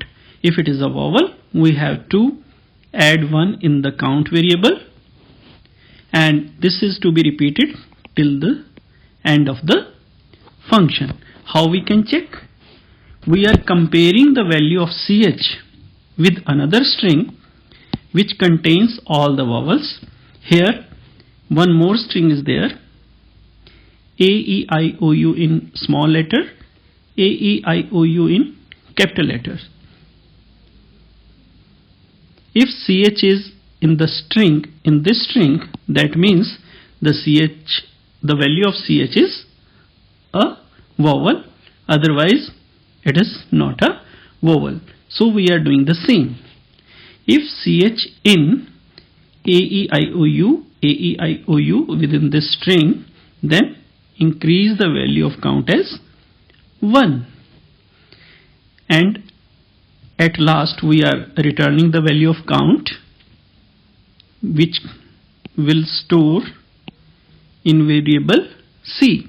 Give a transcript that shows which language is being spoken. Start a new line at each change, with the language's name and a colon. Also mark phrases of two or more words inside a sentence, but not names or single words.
English: If it is a vowel, we have to add 1 in the count variable, and this is to be repeated till the end of the function. How we can check? We are comparing the value of ch with another string which contains all the vowels. Here one more string is there, a, e, I, o, u in small letter, a, e, I, o, u in capital letters. If ch is in the string, in this string, that means the value of ch is a vowel, otherwise it is not a vowel. So we are doing the same. If ch in a, e, I, o, u, a, e, I, o, u within this string, then increase the value of count as 1. And at last we are returning the value of count, which will store in variable c.